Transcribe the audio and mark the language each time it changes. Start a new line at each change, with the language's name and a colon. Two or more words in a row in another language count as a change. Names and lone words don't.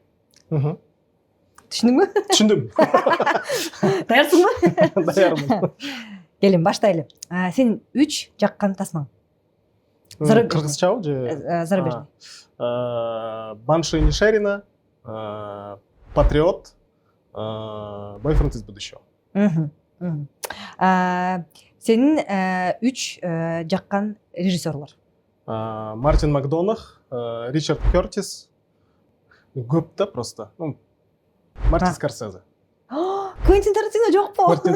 Kyrgyz: Түшүндүңбү? Түшүндүм. Даярсыңбы? Даярмын. Келин баштайлы. Сен 3 жаккан тасмаң. Кыргызчабы же?
Russian: Зарубежный. Банши Нишерина, Патриот, Бойфренд из будущего.
Kyrgyz: Сенин 3 жаккан режиссерлор. Мартин Макдонах, Ричард Кертис. Көп да просто. Мартин Скорсезе. Квентин Тарантино жокпу?